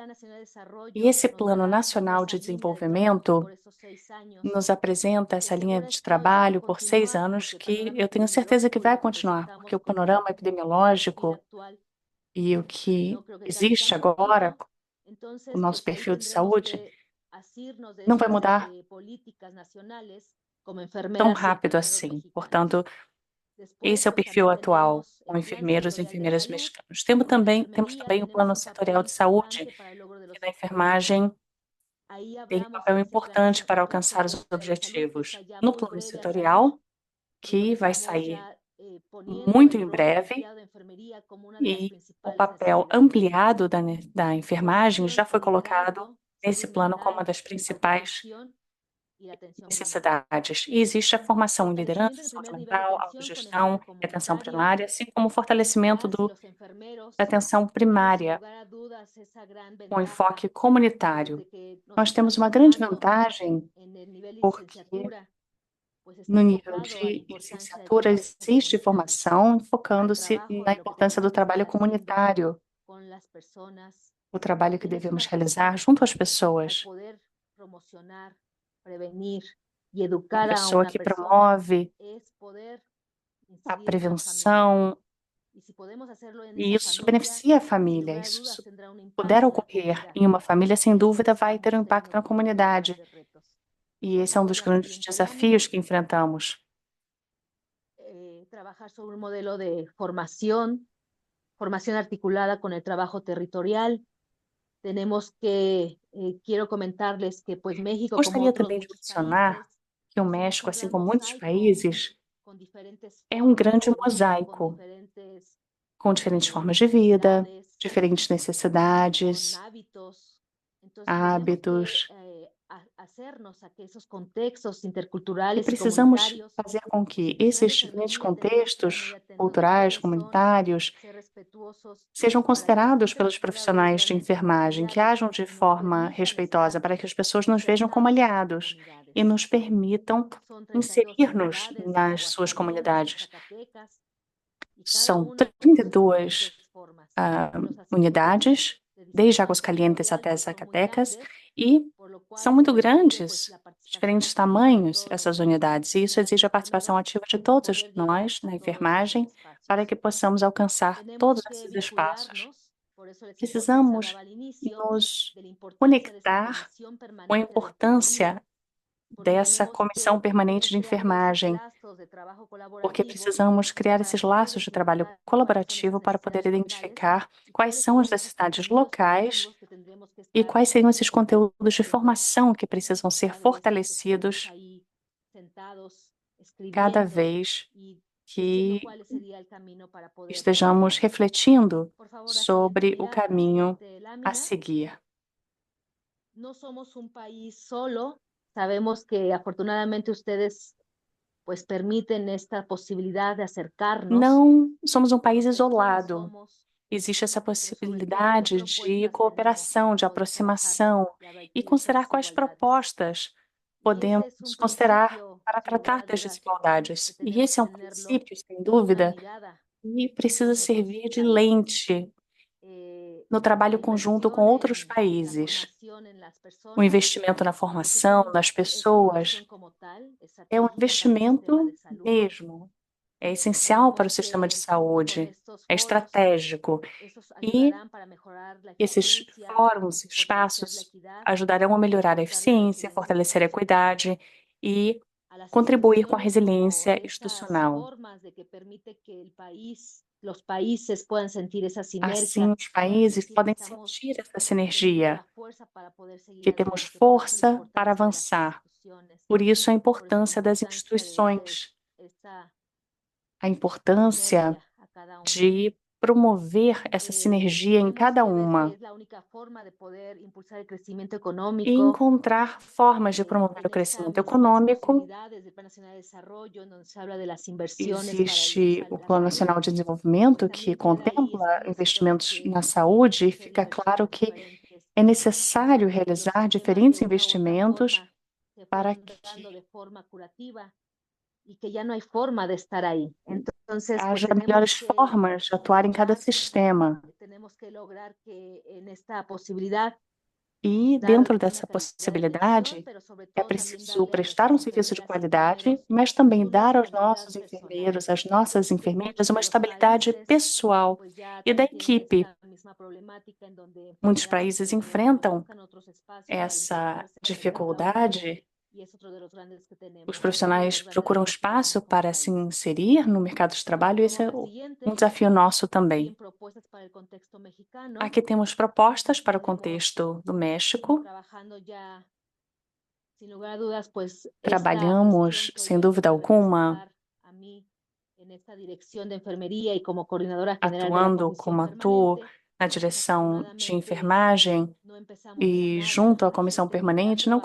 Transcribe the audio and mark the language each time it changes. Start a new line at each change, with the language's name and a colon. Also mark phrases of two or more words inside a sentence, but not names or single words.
Portuguese: E esse Plano Nacional de Desenvolvimento nos apresenta essa linha de trabalho por 6 anos que eu tenho certeza que vai continuar, porque o panorama epidemiológico e o que existe agora, o nosso perfil de saúde, não vai mudar como tão
Spanish: enfermeras y
Portuguese: rápido
Spanish: enfermeros
Portuguese: assim.
Spanish: mexicanos.
Portuguese: Portanto,
Spanish: Después,
Portuguese: esse é o
Spanish: pues,
Portuguese: perfil
Spanish: también
Portuguese: atual
Spanish: tenemos
Portuguese: com
Spanish: el Plan
Portuguese: enfermeiros e
Spanish: Sectorial de
Portuguese: enfermeiras
Spanish: Salud.
Portuguese: mexicanos.
Spanish: En la
Portuguese: Temos
Spanish: enfermería
Portuguese: também o
Spanish: tenemos
Portuguese: Plano
Spanish: un
Portuguese: papel Setorial de Saúde,
Spanish: importante para el logro de
Portuguese: que
Spanish: los
Portuguese: na
Spanish: objetivos.
Portuguese: enfermagem
Spanish: Ahí
Portuguese: tem
Spanish: hablamos
Portuguese: papel
Spanish: de ese Plan
Portuguese: importante para alcançar os
Spanish: Sectorial de Salud, que
Portuguese: objetivos.
Spanish: está ya
Portuguese: No
Spanish: muy
Portuguese: plano
Spanish: breve a
Portuguese: setorial,
Spanish: salir,
Portuguese: que vai
Spanish: estamos
Portuguese: sair
Spanish: ya poniendo
Portuguese: muito
Spanish: el
Portuguese: em
Spanish: rol
Portuguese: breve,
Spanish: ampliado de enfermería como una de las
Portuguese: e o
Spanish: principales
Portuguese: papel
Spanish: necesidades.
Portuguese: ampliado da enfermagem já
Spanish: Formación
Portuguese: foi
Spanish: y
Portuguese: colocado
Spanish: liderazgo,
Portuguese: nesse
Spanish: salud
Portuguese: plano como uma
Spanish: mental,
Portuguese: das principais
Spanish: atención y la atención primaria.
Portuguese: necessidades. E existe a formação em liderança,
Spanish: Fortalecimiento del
Portuguese: saúde
Spanish: primer nivel de
Portuguese: mental,
Spanish: atención con
Portuguese: autogestão
Spanish: enfoque
Portuguese: e atenção
Spanish: comunitario.
Portuguese: primária, assim como o fortalecimento
Spanish: Las y
Portuguese: da
Spanish: los enfermeros
Portuguese: atenção
Spanish: tienen sin
Portuguese: primária,
Spanish: lugar a dudas essa gran
Portuguese: com
Spanish: ventaja
Portuguese: enfoque comunitário.
Spanish: de que nos
Portuguese: Nós temos
Spanish: están
Portuguese: uma grande
Spanish: formando
Portuguese: vantagem,
Spanish: en el nivel de
Portuguese: porque
Spanish: licenciatura, pues está
Portuguese: no nível
Spanish: enfocado a la
Portuguese: de
Spanish: importancia del
Portuguese: licenciatura
Spanish: trabajo
Portuguese: existe
Spanish: comunitario,
Portuguese: formação
Spanish: al
Portuguese: focando-se
Spanish: trabajo
Portuguese: na
Spanish: de lo que
Portuguese: importância do
Spanish: tenemos que
Portuguese: trabalho
Spanish: estar haciendo
Portuguese: comunitário,
Spanish: con las personas,
Portuguese: o trabalho que
Spanish: porque no es
Portuguese: devemos
Spanish: una
Portuguese: realizar
Spanish: persona.
Portuguese: junto às
Spanish: Al
Portuguese: pessoas.
Spanish: poder promocionar, prevenir y
Portuguese: A
Spanish: educar a
Portuguese: pessoa
Spanish: una
Portuguese: que
Spanish: persona
Portuguese: promove
Spanish: es poder
Portuguese: a
Spanish: incidir en una familia.
Portuguese: prevenção,
Spanish: Y si podemos hacerlo en
Portuguese: e
Spanish: esa
Portuguese: isso
Spanish: familia,
Portuguese: beneficia a
Spanish: sin
Portuguese: família.
Spanish: lugar a
Portuguese: Isso
Spanish: dudas tendrá un
Portuguese: puder
Spanish: impacto en la
Portuguese: ocorrer
Spanish: comunidad.
Portuguese: em uma família, sem
Spanish: Y
Portuguese: dúvida
Spanish: ahí
Portuguese: vai ter um
Spanish: estamos
Portuguese: impacto na
Spanish: teniendo los
Portuguese: comunidade.
Spanish: grandes retos.
Portuguese: E esse é um dos
Spanish: Formación
Portuguese: grandes
Spanish: ambiental y
Portuguese: desafios
Spanish: ánimo,
Portuguese: que enfrentamos.
Spanish: trabajar sobre un modelo de formación articulada con el trabajo territorial. Tenemos que, quiero comentarles que pues México, como
Portuguese: Gostaria
Spanish: otros
Portuguese: também de
Spanish: muchos
Portuguese: mencionar
Spanish: países,
Portuguese: que o
Spanish: somos México, un
Portuguese: assim
Spanish: gran
Portuguese: como muitos
Spanish: mosaico
Portuguese: países,
Spanish: con diferentes
Portuguese: é um
Spanish: formas de
Portuguese: grande
Spanish: vida,
Portuguese: mosaico, com diferentes eh, formas de vida,
Spanish: necesidades,
Portuguese: diferentes
Spanish: con
Portuguese: necessidades,
Spanish: hábitos. Entonces
Portuguese: hábitos,
Spanish: tenemos que hacernos a que esos
Portuguese: e
Spanish: contextos interculturales y
Portuguese: precisamos
Spanish: comunitarios,
Portuguese: fazer com
Spanish: los
Portuguese: que
Spanish: profesionales
Portuguese: esses
Spanish: de
Portuguese: diferentes
Spanish: enfermería tenemos que estar muy
Portuguese: contextos
Spanish: atentos de
Portuguese: culturais,
Spanish: quiénes son,
Portuguese: comunitários,
Spanish: ser respetuosos
Portuguese: sejam
Spanish: para que
Portuguese: considerados
Spanish: esta
Portuguese: pelos
Spanish: pueda volver
Portuguese: profissionais de
Spanish: realmente una
Portuguese: enfermagem, que
Spanish: aliada
Portuguese: hajam de
Spanish: y nos
Portuguese: forma
Spanish: permitan
Portuguese: respeitosa,
Spanish: estar
Portuguese: para que as pessoas nos vejam como
Spanish: insertados en sus
Portuguese: aliados
Spanish: comunidades.
Portuguese: e nos permitam
Spanish: Son 32
Portuguese: inserir-nos
Spanish: entidades
Portuguese: nas
Spanish: en
Portuguese: suas Aguascalientes, comunidades.
Spanish: Zacatecas, y cada
Portuguese: São
Spanish: una con sus 32 diferentes formas. Los asistentes
Portuguese: unidades,
Spanish: de
Portuguese: desde
Spanish: discapacidad Aguascalientes sensorial,
Portuguese: até
Spanish: pues, son muy Zacatecas, grandes,
Portuguese: e
Spanish: por lo cual
Portuguese: são muito
Spanish: se requiere, pues,
Portuguese: grandes,
Spanish: la participación
Portuguese: diferentes
Spanish: activa de
Portuguese: tamanhos,
Spanish: todos
Portuguese: essas
Spanish: los
Portuguese: unidades, e isso
Spanish: profesionales
Portuguese: exige a participação
Spanish: enfermeros
Portuguese: ativa de
Spanish: para
Portuguese: todos
Spanish: poder llegar
Portuguese: nós
Spanish: a
Portuguese: na
Spanish: todos esos
Portuguese: enfermagem,
Spanish: espacios.
Portuguese: para que possamos alcançar
Spanish: Tenemos
Portuguese: todos
Spanish: que
Portuguese: esses espaços.
Spanish: vincularnos, por eso les importancia
Portuguese: Precisamos
Spanish: hablaba al inicio
Portuguese: nos
Spanish: de la importancia de esa
Portuguese: conectar
Spanish: comisión
Portuguese: com a
Spanish: permanente de
Portuguese: importância
Spanish: enfermería, porque
Portuguese: dessa
Spanish: tenemos
Portuguese: comissão
Spanish: que
Portuguese: permanente de
Spanish: ir creando esos
Portuguese: enfermagem,
Spanish: lazos de trabajo
Portuguese: porque
Spanish: colaborativo
Portuguese: precisamos criar
Spanish: para
Portuguese: esses
Spanish: poder
Portuguese: laços de trabalho
Spanish: detectar cuáles son
Portuguese: colaborativo
Spanish: esas
Portuguese: para poder
Spanish: necesidades locales
Portuguese: identificar
Spanish: y
Portuguese: quais
Spanish: cuáles
Portuguese: são as
Spanish: serían esos
Portuguese: necessidades
Spanish: contenidos
Portuguese: locais
Spanish: formativos que tendremos que
Portuguese: e
Spanish: estar
Portuguese: quais seriam esses conteúdos de
Spanish: haciendo.
Portuguese: formação que precisam ser
Spanish: Cada vez que estemos
Portuguese: fortalecidos
Spanish: ahí sentados,
Portuguese: cada
Spanish: escribiendo
Portuguese: vez
Spanish: y diciendo
Portuguese: que
Spanish: cuál sería el camino para poder
Portuguese: estejamos
Spanish: hacerlo.
Portuguese: refletindo
Spanish: Por favor, la
Portuguese: sobre
Spanish: siguiente
Portuguese: o
Spanish: ya,
Portuguese: caminho
Spanish: siguiente
Portuguese: a
Spanish: lámina.
Portuguese: seguir.
Spanish: No somos un país solo. Sabemos que afortunadamente ustedes pues permiten esta posibilidad de acercarnos.
Portuguese: Não somos um país
Spanish: Conocer quiénes
Portuguese: isolado.
Spanish: somos,
Portuguese: Existe essa
Spanish: pero sobre todo qué
Portuguese: possibilidade de
Spanish: propuestas
Portuguese: cooperação,
Spanish: tenemos
Portuguese: de
Spanish: para poder
Portuguese: aproximação
Spanish: trabajar la
Portuguese: e
Spanish: y
Portuguese: considerar
Spanish: esas
Portuguese: quais
Spanish: desigualdades.
Portuguese: propostas
Spanish: Y ese es un
Portuguese: podemos considerar
Spanish: principio,
Portuguese: para
Spanish: sin lugar
Portuguese: tratar
Spanish: a
Portuguese: das
Spanish: dudas,
Portuguese: desigualdades.
Spanish: que
Portuguese: E
Spanish: tenemos
Portuguese: esse é
Spanish: que
Portuguese: um
Spanish: tenerlo
Portuguese: princípio, sem
Spanish: como una
Portuguese: dúvida,
Spanish: mirada
Portuguese: e precisa
Spanish: con otros
Portuguese: servir de
Spanish: países.
Portuguese: lente no trabalho
Spanish: La
Portuguese: conjunto com
Spanish: inversión
Portuguese: outros
Spanish: en la
Portuguese: países.
Spanish: formación en las
Portuguese: O
Spanish: personas,
Portuguese: investimento na
Spanish: pues
Portuguese: formação, nas
Spanish: es una
Portuguese: pessoas,
Spanish: inversión como tal,
Portuguese: é um
Spanish: estratégica para el sistema
Portuguese: investimento
Spanish: de salud.
Portuguese: mesmo. É essencial para o
Spanish: Tenemos
Portuguese: sistema de
Spanish: que, con
Portuguese: saúde,
Spanish: estos
Portuguese: é
Spanish: foros,
Portuguese: estratégico.
Spanish: esos
Portuguese: E
Spanish: ayudarán para mejorar la
Portuguese: esses
Spanish: eficiencia,
Portuguese: fóruns,
Spanish: fortalecer la
Portuguese: espaços,
Spanish: equidad,
Portuguese: ajudarão a melhorar a
Spanish: fomentar la
Portuguese: eficiência,
Spanish: resiliencia
Portuguese: fortalecer a
Spanish: institucional,
Portuguese: equidade e
Spanish: a las
Portuguese: contribuir com a
Spanish: instituciones como
Portuguese: resiliência
Spanish: esas
Portuguese: institucional.
Spanish: formas de que permite que el país, los países puedan sentir esa
Portuguese: Assim,
Spanish: sinergia,
Portuguese: os países
Spanish: sentir que
Portuguese: podem
Spanish: estamos
Portuguese: sentir essa
Spanish: teniendo
Portuguese: sinergia,
Spanish: la fuerza para poder seguir
Portuguese: que temos
Spanish: adelante. Por eso la
Portuguese: força para
Spanish: importancia de las
Portuguese: avançar.
Spanish: instituciones,
Portuguese: Por isso, a
Spanish: por eso la
Portuguese: importância das
Spanish: importancia de ustedes,
Portuguese: instituições,
Spanish: esta
Portuguese: a importância
Spanish: sinergia a cada una.
Portuguese: de promover essa sinergia em
Spanish: Tenemos
Portuguese: cada
Spanish: que ver que
Portuguese: uma
Spanish: es la única forma de poder impulsar el crecimiento
Portuguese: e
Spanish: económico.
Portuguese: encontrar formas de promover o
Spanish: En estas
Portuguese: crescimento
Spanish: mismas
Portuguese: econômico.
Spanish: posibilidades del Plan Nacional de Desarrollo, donde se habla de las inversiones para
Portuguese: Existe o
Spanish: la
Portuguese: Plano
Spanish: salud,
Portuguese: Nacional de Desenvolvimento,
Spanish: pues
Portuguese: que
Spanish: también queda ahí
Portuguese: contempla
Spanish: explícito
Portuguese: investimentos
Spanish: que
Portuguese: na
Spanish: se
Portuguese: saúde, e
Spanish: tienen que hacer
Portuguese: fica claro
Spanish: inversiones
Portuguese: que
Spanish: diferentes
Portuguese: é necessário
Spanish: para que los
Portuguese: realizar
Spanish: sistemas
Portuguese: diferentes
Spanish: de una u otra
Portuguese: investimentos
Spanish: forma se
Portuguese: para
Spanish: fueran
Portuguese: que
Spanish: dando de forma curativa y que ya no hay forma de estar ahí. Entonces, pues
Portuguese: haja
Spanish: tenemos
Portuguese: melhores
Spanish: que
Portuguese: formas de atuar em cada
Spanish: lograr,
Portuguese: sistema.
Spanish: tenemos que lograr que en esta posibilidad
Portuguese: E
Spanish: dar
Portuguese: dentro
Spanish: una
Portuguese: dessa
Spanish: calidad de atención,
Portuguese: possibilidade,
Spanish: pero sobre
Portuguese: é
Spanish: todo también
Portuguese: preciso
Spanish: darle a
Portuguese: prestar
Spanish: nuestras
Portuguese: serviço de
Spanish: enfermeras y
Portuguese: qualidade,
Spanish: enfermeros
Portuguese: mas também
Spanish: una
Portuguese: dar aos
Spanish: estabilidad
Portuguese: nossos
Spanish: personal,
Portuguese: enfermeiros, às nossas
Spanish: porque
Portuguese: enfermeiras,
Spanish: muchos
Portuguese: uma
Spanish: de los
Portuguese: estabilidade
Spanish: países
Portuguese: pessoal
Spanish: pues ya
Portuguese: e da
Spanish: también tienen
Portuguese: equipe.
Spanish: esta misma problemática en donde
Portuguese: Muitos
Spanish: enfermeras y
Portuguese: países
Spanish: enfermeros pues
Portuguese: enfrentam
Spanish: buscan otros espacios para
Portuguese: essa
Spanish: insertarse en el mundo laboral
Portuguese: dificuldade Os profissionais procuram espaço para se inserir no mercado de trabalho, e esse é um desafio nosso também. Aqui temos propostas para o contexto do México. Trabalhamos, sem dúvida alguma, atuando como atuo na direção de enfermagem e junto à comissão permanente, não